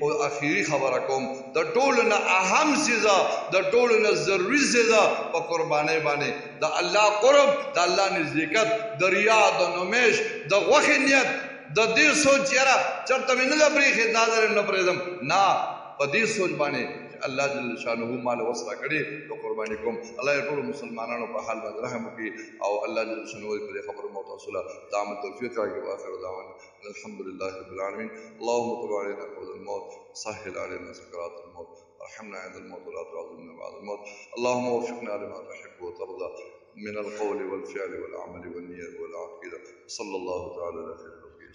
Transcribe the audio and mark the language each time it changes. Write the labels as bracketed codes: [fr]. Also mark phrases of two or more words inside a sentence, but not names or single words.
[ps] او اخیری خبره کوم د ټول نه اهم سزا د ټول نه ضروري سزا په قربانی باندې د الله قرب د الله نزدېکت د ریا د نمائش د غوښې نیت د دې سوچ یاره چرته مې نه پرېښې دا در نه پرېږدم نه په دې سوچ باندې [ar] الله جل شانه [ps] مال وسره کړي تو قربانی کوم. الله ټول مسلمانانو په حال باندې رحم وکړي او [ar] الله جل شانه [ps] دې خبر مو توصله دام توفیق راکړي. [ar] واخر دعوانا الحمد لله رب العالمين. اللهم طب علينا قبل الموت، سهل علينا سكرات الموت، ارحمنا عند الموت ولا تعذبنا بعد الموت. اللهم وفقنا لما تحب وترضى من القول والفعل والعمل والنية والعقيدة. صلى الله تعالى على خير خلقه.